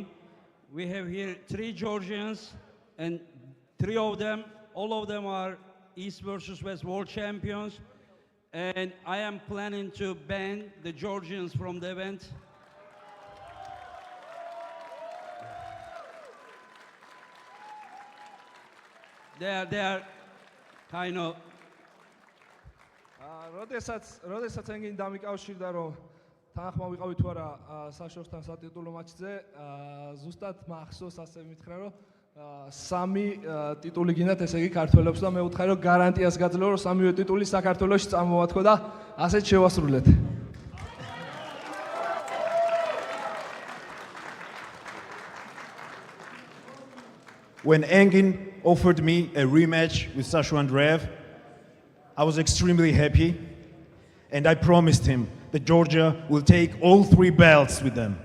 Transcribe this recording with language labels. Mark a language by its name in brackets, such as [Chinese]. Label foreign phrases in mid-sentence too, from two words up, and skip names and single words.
[English] We have here 3 Georgians, and 3 of them, all of them are East versus West world champions. and I am planning to ban the Georgians from the event. They are kind of. [Georgian] როდესაც ენგინი დამიკავშირდა რომ თანხმა ვიყავი თუ არა საშორისთან სატიტულო მატჩზე, ზუსტად მახსოვს ასე მითხრა რომ სამი ტიტული გინდათ, ესე იგი ქართველებს და მე ვუთხარი რომ გარანტიას გაძლევ რომ სამივე ტიტული საქართველოში წამოვათქო და ასეთ შევასრულეთ. [English] When Engin offered me a rematch with Sasha Andreev, I was extremely happy, and I promised him that Georgia will take all 3 belts with them.